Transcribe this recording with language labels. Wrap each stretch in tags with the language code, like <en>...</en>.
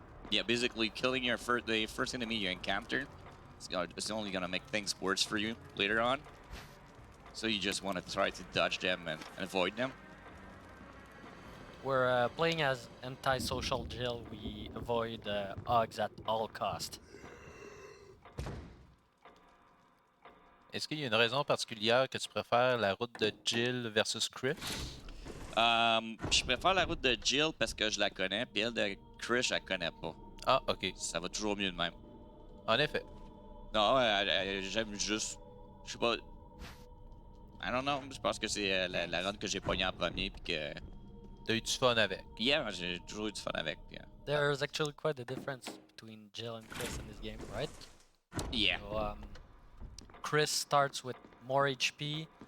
<en>Yeah, basically killing the first enemy you encounter, it's only gonna make things worse for you later on. So you just want to try to dodge them and avoid them. We're playing as antisocial Jill. We avoid hogs at all cost.</en> <fr>Est-ce qu'il y a une raison particulière que tu préfères la route de Jill versus Chris? Je préfère la route de Jill parce que je la connais, puis elle de Chris, je la connais pas. Ah, ok. Ça va toujours mieux de même. En effet. Non, j'aime juste... Je sais pas...</fr> <en>I don't know,</en> <fr>je pense que c'est la run que j'ai pognée en premier, puis que... T'as eu du fun avec. Yeah, j'ai toujours eu du fun avec.</fr> <en>Yeah. There's actually quite a difference between Jill and Chris in this game, right? Yeah. So, Chris starts with more HP,</en>